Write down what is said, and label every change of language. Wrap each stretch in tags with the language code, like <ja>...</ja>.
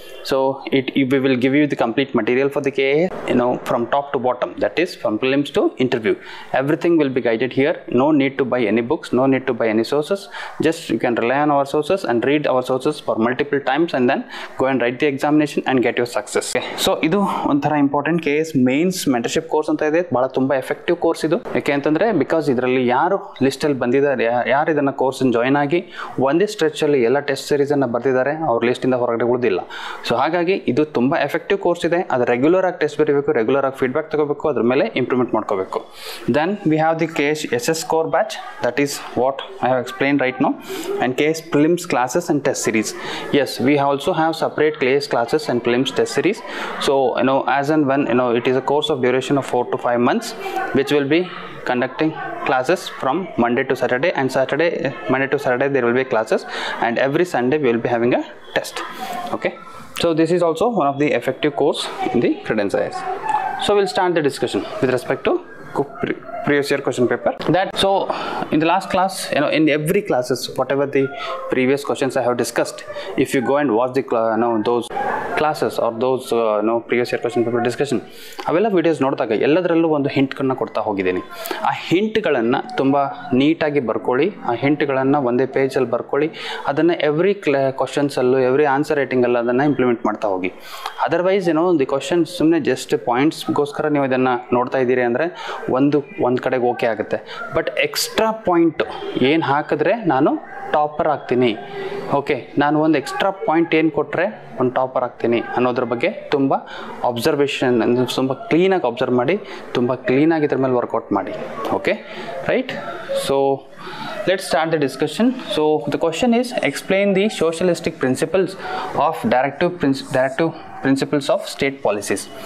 <en>So we will give you the complete material for the KS, from top to bottom, that is from prelims to interview. Everything will be guided here. No need to buy any books, no need to buy any sources. Just you can rely on our sources and read our sources for multiple times, and then go and write the examination and get your success.</en> <kn>Okay. So idu onthara important KS mains mentorship course anta ide, bala tumba effective course idu. Yake antandre because idralli yaru list alli bandidare, yaru idana course join agi ಒಂದೇ stretch ಅಲ್ಲಿ ಎಲ್ಲ test series ಅನ್ನು ಬರ್ತಿದ್ದಾರೆ, ಅವ್ರ list ಇಂದ ಹೊರಗಡೆ ಉಳಿದಿಲ್ಲ. So ಹಾಗಾಗಿ ಇದು ತುಂಬಾ ಎಫೆಕ್ಟಿವ್ ಕೋರ್ಸ್ ಇದೆ. ಅದು ರೆಗ್ಯುಲರ್ ಆಗಿ ಟೆಸ್ಟ್ ಬರೀಬೇಕು, ರೆಗ್ಯುಲರ್ ಆಗಿ ಫೀಡ್ಬ್ಯಾಕ್ ತಗೋಬೇಕು, ಅದ್ರ ಮೇಲೆ ಇಂಪ್ರೂವ್ಮೆಂಟ್ ಮಾಡ್ಕೋಬೇಕು.</kn> <en>Then we have the KS SS core batch, that is what I have explained right now, and KS prelims classes and test series. Yes, we also have separate KS classes and prelims test series. So as and when it is a course of duration of 4 to 5 months, which will be conducting classes from Monday to Saturday, and Monday to Saturday there will be classes, and every Sunday we will be having a test. Okay, so this is also one of the effective course in the Credence IAS. So we'll start the discussion with respect to previous year question paper. So in the last class, in every classes, whatever the previous questions I have discussed, if you go and watch the those classes or those previous year question paper discussion,</en> <kn>ಅವೆಲ್ಲ videos ನೋಡಿದಾಗ ಎಲ್ಲದರಲ್ಲೂ ಒಂದು ಹಿಂಟ್ಗಳನ್ನ ಕೊಡ್ತಾ ಹೋಗಿದ್ದೀನಿ. ಆ ಹಿಂಟ್ಗಳನ್ನು ತುಂಬ ನೀಟಾಗಿ ಬರ್ಕೊಳ್ಳಿ, ಆ ಹಿಂಟ್ಗಳನ್ನು ಒಂದೇ ಪೇಜಲ್ಲಿ ಬರ್ಕೊಳ್ಳಿ, ಅದನ್ನು ಎವ್ರಿ ಕ್ವಶನ್ಸಲ್ಲೂ ಎವ್ರಿ ಆನ್ಸರ್ ರೈಟಿಂಗಲ್ಲೂ ಅದನ್ನು ಇಂಪ್ಲಿಮೆಂಟ್ ಮಾಡ್ತಾ ಹೋಗಿ.</kn> <en>otherwise the question</en> <kn>ಸುಮ್ಮನೆ ಜಸ್ಟ್ ಪಾಯಿಂಟ್ಸ್ಗೋಸ್ಕರ ನೀವು ಇದನ್ನು ನೋಡ್ತಾ ಇದ್ದೀರಿ ಅಂದರೆ ಒಂದು ಕಡೆಗೆ ಓಕೆ ಆಗುತ್ತೆ. ಬಟ್ ಎಕ್ಸ್ಟ್ರಾ ಪಾಯಿಂಟ್ ಏನು ಹಾಕಿದ್ರೆ ನಾನು ಟಾಪರ್ ಆಗ್ತೀನಿ, ಓಕೆ, ನಾನು ಒಂದು ಎಕ್ಸ್ಟ್ರಾ ಪಾಯಿಂಟ್ ಏನು ಕೊಟ್ಟರೆ ಒಂದು ಟಾಪರ್ ಆಗ್ತೀನಿ ಅನ್ನೋದ್ರ ಬಗ್ಗೆ ತುಂಬ ಅಬ್ಸರ್ವೇಷನ್, ತುಂಬ ಕ್ಲೀನಾಗಿ ಅಬ್ಸರ್ವ್ ಮಾಡಿ, ತುಂಬ ಕ್ಲೀನಾಗಿ ಇದ್ರ ಮೇಲೆ ವರ್ಕೌಟ್ ಮಾಡಿ.</kn> <en>Okay, right? So let's start the discussion. So the question is, explain the socialistic principles of directive principles of state policies.</en>